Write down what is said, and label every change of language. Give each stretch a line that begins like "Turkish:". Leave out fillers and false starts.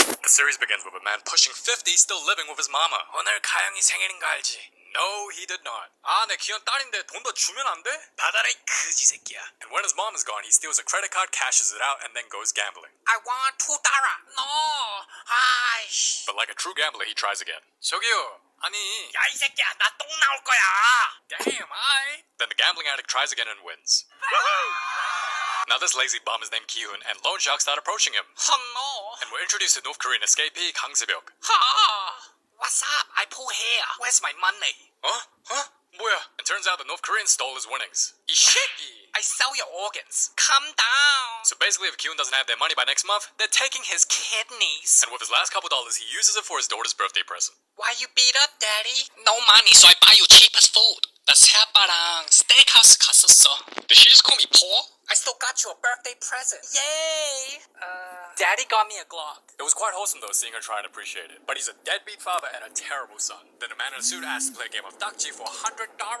English: series begins with a man pushing 50 still living with his mama.
Korean: 오늘 가영이 생일인 거 알지?
English: No, he did not.
Korean: 아, 내 귀여운 딸인데 돈 더 주면 안 돼? 받아라 이 그지 새끼야.
English: And when his mom is gone, he steals a credit card, cashes it out, and then goes gambling. I want $2. No.
Korean: 아이씨.
English: But like a true gambler, he tries again.
Korean: 저기요. 아니. 야, 이 새끼야. 나 똥 나올 거야.
English: Damn, I. Then the gambling addict tries again and wins. Now this lazy bum is named Ki-hoon, and loan sharks start approaching him. Oh no. And we're introduced to North Korean escapee Kang Se-byuk. Ha. What's up? I pull hair. Where's my money?
Korean: Huh? 뭐야?
English: It turns out the North Korean stole his winnings.
Korean: 이 새끼.
English: I sell your organs. Calm down. So basically, if Ki-hoon doesn't have their money by next month, they're taking his Kidneys. And with his last couple dollars, he uses it for his daughter's birthday present. Why you beat up, daddy? No money, so I buy you cheapest food.
Korean: 나 새아빠랑 스테이크하우스 갔었어.
English: Did she just call me poor? I still got you a birthday present. Yay! Daddy got me a Glock. It was quite wholesome though, seeing her try and appreciate it. But he's a deadbeat father and a terrible son. Then a man in a suit asks to play a game of 딱지 for $100.